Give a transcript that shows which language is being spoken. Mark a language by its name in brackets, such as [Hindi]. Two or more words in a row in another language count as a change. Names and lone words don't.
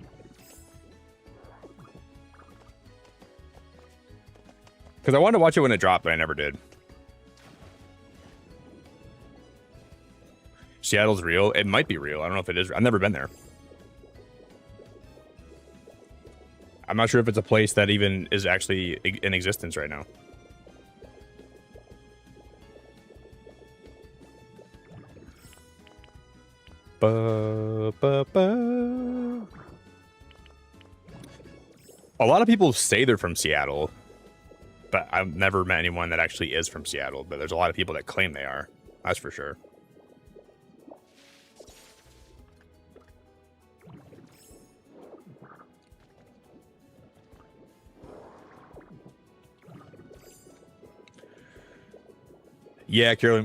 [English] Because I wanted to watch it when it dropped, but I never did. Seattle's real? It might be real. I don't know if it is. I've never been there. I'm not sure if it's a place that even is actually in existence right now. Ba, ba, ba. A lot of people say they're from Seattle, but I've never met anyone that actually is from Seattle. But there's a lot of people that claim they are. That's for sure. Yeah, Carolyn.